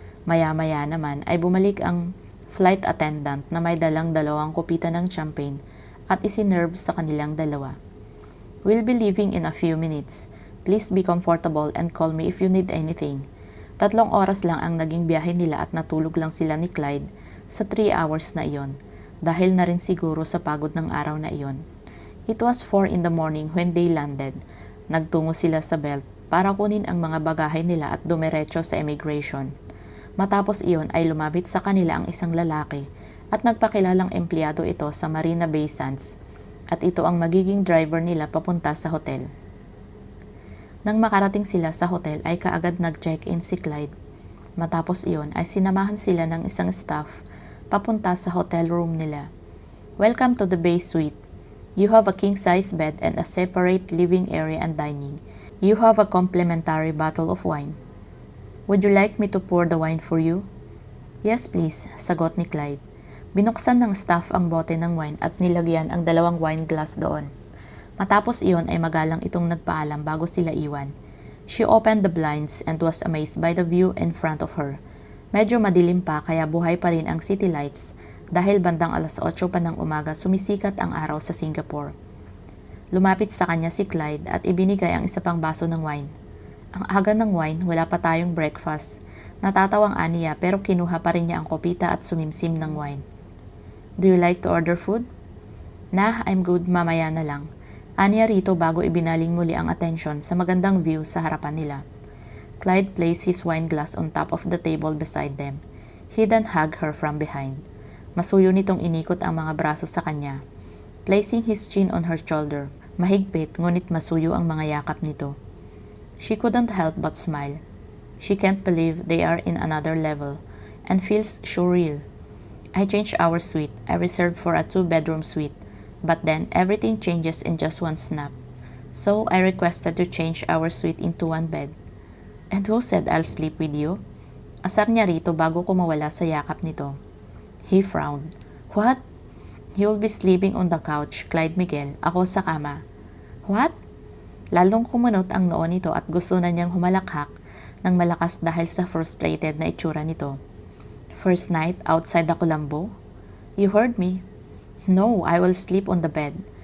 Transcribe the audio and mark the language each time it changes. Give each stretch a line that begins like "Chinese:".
Filipino: Maya-maya naman ay bumalik ang flight attendant na may dalang 2 kupita ng champagne at isinerve sa kanilang dalawa.
English: We'll be leaving in a few minutes. Please be comfortable and call me if you need anything.
Filipino: 3 oras lang ang naging biyahe nila at natulog lang sila ni Clyde sa 3 hours na iyon, dahil na rin siguro sa pagod ng araw na iyon.
English: It was 4 in the morning when they landed.
Filipino: Nagtungo sila sa belt para kunin ang mga bagahe nila at dumiretso sa immigration. Matapos iyon ay lumapit sa kanila ang isang lalaki at nagpakilalang empleyado ito sa Marina Bay Sands at ito ang magiging driver nila papunta sa hotel. Nang makarating sila sa hotel ay kaagad nag-check-in si Clyde. Matapos iyon ay sinamahan sila ng isang staff papunta sa hotel room nila.
English: Welcome to the Bay Suite. You have a king-size bed and a separate living area and dining. You have a complimentary bottle of wine. Would you like me to pour the wine for you? Yes please,
Filipino: sagot ni Clyde. Binuksan ng staff ang bote ng wine at nilagyan ang 2 wine glass doon. Matapos iyon ay magalang itong nagpaalam bago sila iwan.
English: She opened the blinds and was amazed by the view in front of her.
Filipino: Medyo madilim pa kaya buhay pa rin ang city lights dahil bandang 8:00 pa ng umaga sumisikat ang araw sa Singapore. Lumapit sa kanya si Clyde at ibinigay ang isa pang baso ng wine. Ang aga ng wine, wala pa tayong breakfast. Natatawang aniya pero kinuha pa rin niya ang kopita at sumimsim ng wine.
English: Do you like to order food? Nah, I'm good,
Filipino: mamaya na lang. Aniya rito bago ibinaling muli ang atensyon sa magandang view sa harapan nila.
English: Clyde placed his wine glass on top of the table beside them. He then hugged her from behind.
Filipino: Masuyo nitong inikot ang mga braso sa kanya,
English: placing his chin on her shoulder.
Filipino: Mahigpit ngunit masuyo ang mga yakap nito.
English: She couldn't help but smile. She can't believe they are in another level and feels surreal. I changed our suite. I reserved for a 2-bedroom suite. But then, everything changes in just one snap. So, I requested to change our suite into 1 bed. And who said I'll sleep with you?
Filipino: Asar niya rito bago ko mawala sa yakap nito.
English: He frowned. What? You'll be sleeping on the couch, Clyde Miguel.
Filipino: Ako sa kama.
English: What?
Filipino: Lalong kumunot ang noo nito at gusto na niyang humalakhak ng malakas dahil sa frustrated na itsura nito.
English: First night outside the Colombo? You heard me. No, I will sleep on the bed.